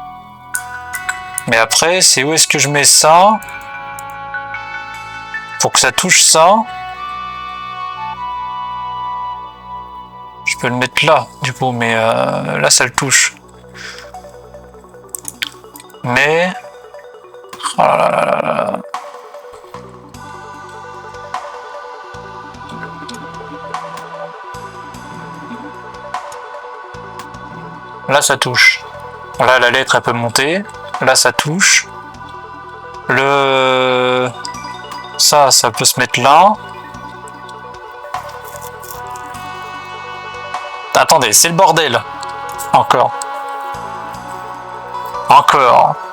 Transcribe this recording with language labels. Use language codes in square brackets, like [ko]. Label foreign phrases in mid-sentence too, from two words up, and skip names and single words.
[fr] Mais après, c'est où est-ce que je mets ça pour que ça touche ça. Je peux le mettre là, du coup, mais là, ça le touche. Mais... Oh là là là là là. Là, ça touche. Là, la lettre, elle peut monter. Là, ça touche. Le... Ça peut se mettre là. Attendez, c'est le bordel. Encore. Encore.